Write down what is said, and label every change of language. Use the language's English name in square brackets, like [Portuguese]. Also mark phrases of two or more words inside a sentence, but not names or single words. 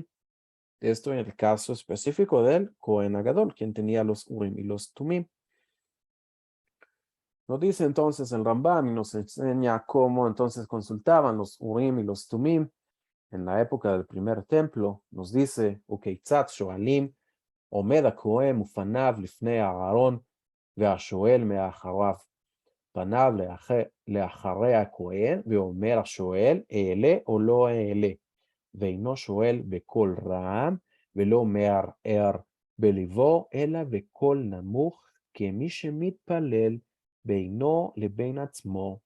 [Spanish] Esto en el caso específico del Cohen Agadol, quien tenía los Urim y los Tumim. Nos dice entonces el Rambam y nos enseña cómo entonces consultaban los Urim y los Tumim en la época del primer templo. Nos dice, [Hebrew] וכיצד שואלים עומד הכהן ופניו לפני הארון, והשואל מאחריו. פניו לאחרי הכהן, ואומר השואל, אעלה או לא אעלה. ואינו שואל בקול רם, ולא מערער בליבו, אלא בקול נמוך, כמי שמתפלל בינו לבין עצמו.